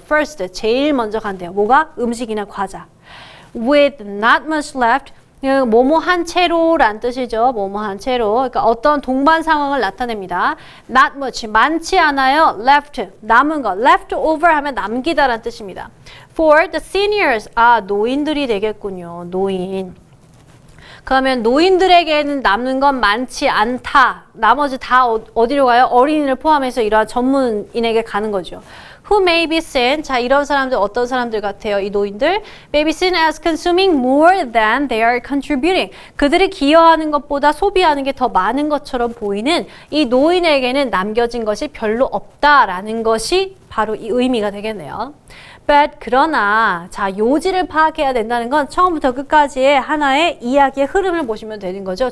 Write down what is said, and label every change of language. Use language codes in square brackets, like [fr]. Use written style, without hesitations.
[ko] first 제일 먼저 간대요. 뭐가? 음식이나 과자. [en] With not much left, [ko] 뭐뭐 한 채로란 뜻이죠. 뭐뭐 한 채로. 그러니까 어떤 동반 상황을 나타냅니다. [en] Not much, [ko] 많지 않아요. Left, 남은 거. Left over 하면 남기다란 뜻입니다. [en] For the seniors, [ko] 노인들이 되겠군요. 노인. 그러면 노인들에게는 남는 건 많지 않다. 나머지 다 어디로 가요? 어린이를 포함해서 이러한 전문인에게 가는 거죠. [en] who may be seen. [ko] 자, 이런 사람들 어떤 사람들 같아요? 이 노인들 [en] may be seen as consuming more than they are contributing. [ko] 그들이 기여하는 것보다 소비하는 게 더 많은 것처럼 보이는 이 노인에게는 남겨진 것이 별로 없다라는 것이 바로 이 의미가 되겠네요. But 그러나 자 요지를 파악해야 된다는 건 처음부터 끝까지의 하나의 이야기의 흐름을 보시면 되는 거죠.